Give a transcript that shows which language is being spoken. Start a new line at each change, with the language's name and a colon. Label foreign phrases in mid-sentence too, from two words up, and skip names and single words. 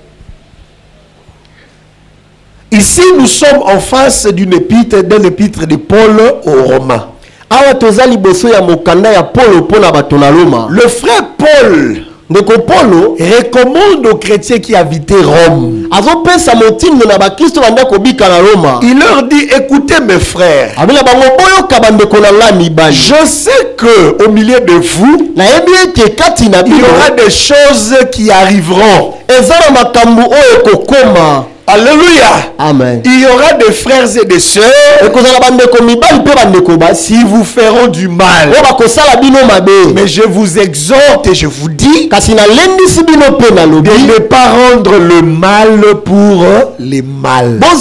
French: Ici, nous sommes en face d'un épître de Paul aux Romains. Le frère Paul
Lingala: ndeko Paulo
French: recommande aux chrétiens qui habitaient Rome.
Lingala: azopesa motindo na bakristo banda kobika na Roma.
French: Il leur dit, écoutez mes frères,
Lingala: abela bango boyoka bandeko na nga mibali,
French: je sais que au milieu de vous,
Lingala: nayebi ete kati na
French: il y
Lingala: bino
French: aura des choses qui arriveront.
Lingala: eza na makambo oyo kokoma.
French: Alléluia. Amen. Il y aura des frères et des sœurs qui vous feront du mal. Mais je vous exhorte et je vous dis de ne pas rendre le mal pour les mal.